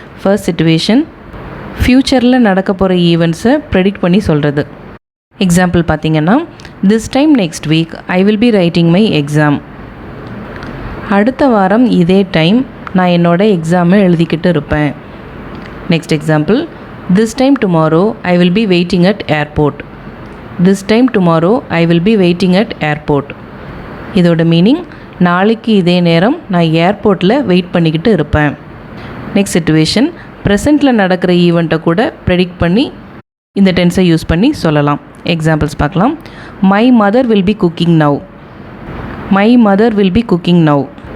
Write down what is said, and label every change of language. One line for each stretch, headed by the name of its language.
Tamil: First situation, ஃப்யூச்சரில் நடக்க போகிற ஈவெண்ட்ஸை ப்ரெடிக்ட் பண்ணி சொல்கிறது. எக்ஸாம்பிள் பார்த்திங்கன்னா,
English: This time next week I will be writing my exam.
Tamil: அடுத்த வாரம் இதே டைம் நான் என்னோடய எக்ஸாமை எழுதிக்கிட்டு இருப்பேன். Next example,
English: This time tomorrow I will be waiting at airport. This time tomorrow I will be waiting at airport.
Tamil: இதோட meaning நாளைக்கு இதே நேரம் நான் ஏர்போர்ட்டில் வெயிட் பண்ணிக்கிட்டு இருப்பேன். நெக்ஸ்ட் சிச்சுவேஷன், ப்ரெசண்ட்டில் நடக்கிற ஈவெண்ட்டை கூட ப்ரெடிக்ட் பண்ணி இந்த டென்ஸை யூஸ் பண்ணி சொல்லலாம். எக்ஸாம்பிள்ஸ் பார்க்கலாம்.
English: My mother will be cooking now. My mother will be cooking now.